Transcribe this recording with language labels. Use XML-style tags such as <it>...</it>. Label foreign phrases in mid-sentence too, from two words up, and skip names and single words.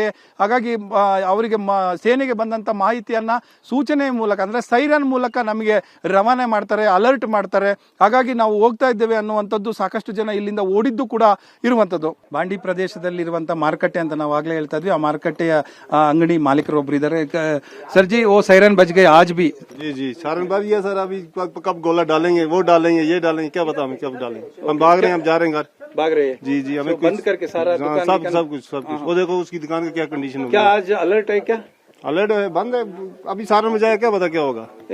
<kn>ಹಾಗಾಗಿ ಅವರಿಗೆ ಸೇನೆಗೆ ಬಂದಂತ ಮಾಹಿತಿಯನ್ನ ಸೂಚನೆ ಮೂಲಕ ಅಂದ್ರೆ ಸೈರನ್ ಮೂಲಕ ನಮಗೆ ರವಾನೆ ಮಾಡ್ತಾರೆ, ಅಲರ್ಟ್ ಮಾಡ್ತಾರೆ. ಹಾಗಾಗಿ ನಾವು ಹೋಗ್ತಾ ಇದ್ದೇವೆ ಅನ್ನುವಂಥದ್ದು ಸಾಕಷ್ಟು ಜನ ಇಲ್ಲಿಂದ ಓಡಿದ್ದು ಕೂಡ ಇರುವಂತದ್ದು. ಬಾಂಡಿ ಪ್ರದೇಶದಲ್ಲಿ ಇರುವಂತ ಮಾರುಕಟ್ಟೆ ಅಂತ ನಾವು ಆಗ್ಲೇ ಹೇಳ್ತಾ ಇದ್ವಿ. ಆ ಮಾರುಕಟ್ಟೆಯ ಅಂಗಡಿ ಮಾಲೀಕರು ಒಬ್ರು ಇದ್ದಾರೆ.</kn> <hi>ಸರ್ जी वो सायरन बज गए आज भी? जी सायरन बज गया सर. अभी कब गोला डालेंगे, वो डालेंगे, ये डालेंगे, क्या बताओ कब डालेंगे. हम भाग रहे हैं, हम जा रहे हैं घर, भाग रहे हैं. जी हमें बंद करके सारा सब कुछ वो देखो उसकी दुकान का क्या कंडीशन होगा. क्या आज अलर्ट है? क्या अलर्ट है? बंद है. अभी सायरन बजाया, क्या पता क्या होगा.</hi>